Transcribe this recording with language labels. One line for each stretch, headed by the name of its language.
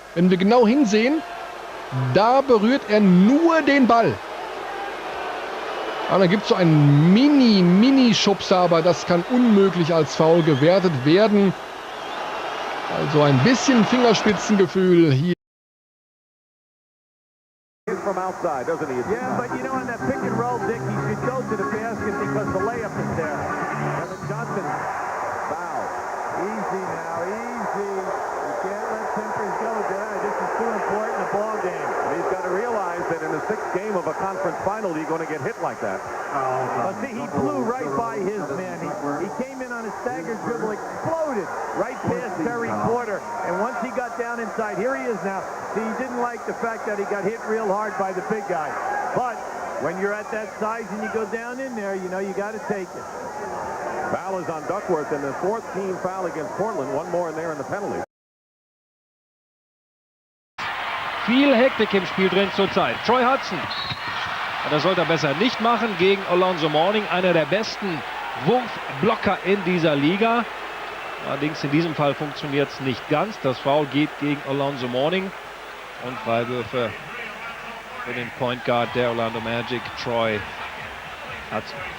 German: Wenn wir genau hinsehen, da berührt er nur den Ball. Aber da gibt es so einen Mini-Schubser, aber das kann unmöglich als Foul gewertet werden. Also ein bisschen Fingerspitzengefühl hier.
English: From outside, doesn't he? Yeah, but you know, on that pick and roll, Dick, he should go to the basket because the layup is there. Kevin Johnson, foul. Easy now, easy. You can't let tempers go down. This is too important a ball game. He's got to realize that in the 6th game of a conference final, you're going to get hit like that. But see, he blew right by his man. He came in on a stagger dribble, exploded right past Terry Porter. And once he got down inside, here he is now. See, he didn't like the fact that he got hit real hard by the big guy. But when you're at that size and you go down in there, you know, you got to take it. Foul is on Duckworth, and the 4th team foul against Portland. One more in there in the penalty.
German: Viel Hektik im Spiel drin zurzeit. Troy Hudson. Das sollte er besser nicht machen gegen Alonzo Mourning, einer der besten Wurfblocker in dieser Liga. Allerdings in diesem Fall funktioniert es nicht ganz. Das Foul geht gegen Alonzo Mourning und Freiwürfe für den Point Guard der Orlando Magic, Troy Hudson.